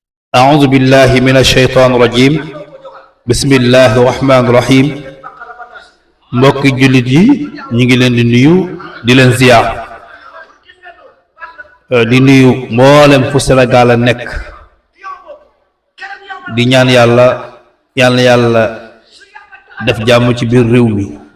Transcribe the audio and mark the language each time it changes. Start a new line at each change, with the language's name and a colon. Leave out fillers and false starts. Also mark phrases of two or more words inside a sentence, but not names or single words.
Arabic: أعوذ بالله من الشيطان الرجيم بسم الله الرحمن الرحيم
Wolof: mbokki jullit yi ñu ngi leen di nuyu di leen ziyaar di nuyu mboolem fu Sénégal a nekk di ñaan yàlla def jàmm ci biir réew mi